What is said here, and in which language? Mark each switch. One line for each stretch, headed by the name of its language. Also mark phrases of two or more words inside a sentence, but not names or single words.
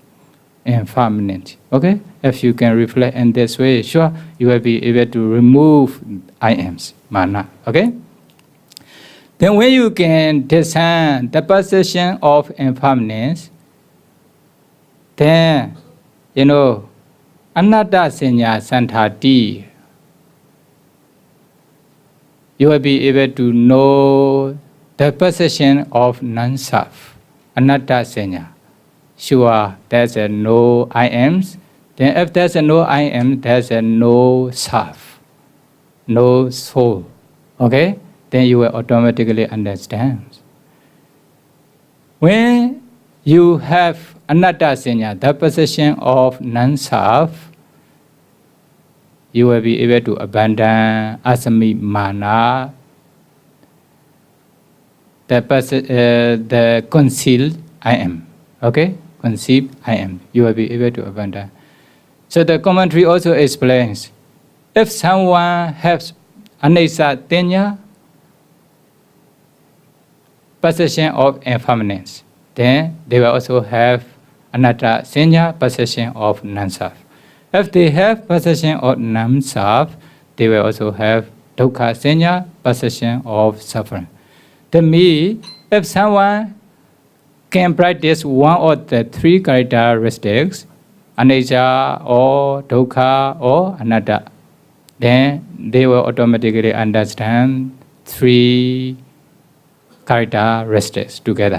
English: Impermanent. Okay? If you can reflect in this way, sure, you will be able to remove I ams, mana. Okay? Then when you can discern the possession of impermanence, then,
Pali: anatta sanya santati,
English: you will be able to know the possession of non-self,
Pali: anatta sanya.
English: Sure, there's a no I ams. Then if there's a no I am, there's a no self, no soul. Okay? Then you will automatically understand. When you have
Pali: anatta sanya,
English: the possession of non-self, you will be able to abandon
Pali: asami mana,
English: the concealed I am. Okay? Conceived I am. You will be able to abandon. So the commentary also explains, if someone has
Pali: anicca tenya,
English: possession of impermanence, then they will also have
Pali: anatta sanya,
English: possession of non-self. If they have possession of non-self, they will also have
Pali: dukkha sanya,
English: possession of suffering. To me, if someone can practice one of the three characteristics, anicca or dukkha or anatta, then they will automatically understand three characteristics together.